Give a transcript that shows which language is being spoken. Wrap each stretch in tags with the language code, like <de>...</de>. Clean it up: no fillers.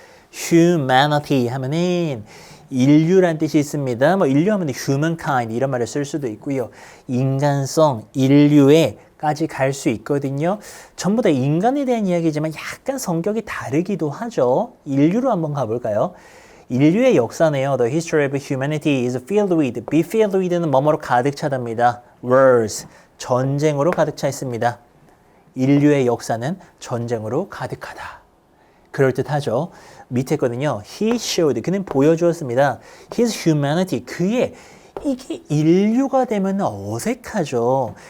<ko>humanity 하면은 인류란 뜻이 있습니다. 뭐 인류 하면 humankind 이런 말을 쓸 수도 있고요. 인간성, 인류에까지 갈 수 있거든요. 전부 다 인간에 대한 이야기지만 약간 성격이 다르기도 하죠. 인류로 한번 가볼까요? 인류의 역사네요.</ko> <en>The history of humanity is filled with, be filled with는</en> <ko>뭐뭐로 가득 차답니다. wars, 전쟁으로 가득 차 있습니다. 인류의 역사는 전쟁으로 가득하다. 그럴듯하죠. 밑에 거는요.</ko> <en>He showed.</en> <ko>그는 보여주었습니다.</ko> <en>His humanity.</en> <ko>그의 이게 인류가 되면 어색하죠.</ko>